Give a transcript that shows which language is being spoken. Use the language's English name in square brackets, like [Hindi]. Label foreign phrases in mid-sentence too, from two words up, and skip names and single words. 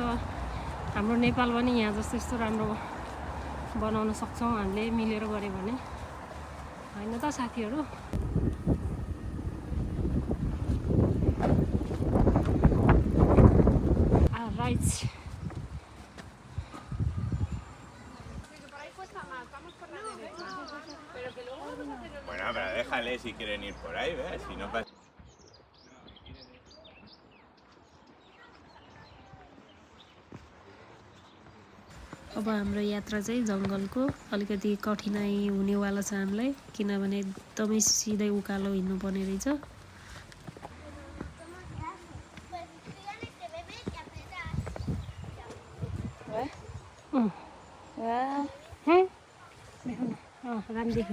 [Nepali] हाम्रो नेपाल पनि यहाँ जस्तो यस्तो राम्रो बनाउन सक्छौँ हामीले मिलेर गऱ्यो भने, होइन त साथीहरू? राइट। [Spanish] Bueno, pero déjale si quieren ir por ahí, ¿ves? Si no pasa. [Nepali] अब हाम्रो यात्रा चाहिँ जङ्गलको अलिकति कठिनाइ हुनेवाला छ हामीलाई, किनभने एकदमै सिधै उकालो हिँड्नुपर्ने रहेछ। रामदेखि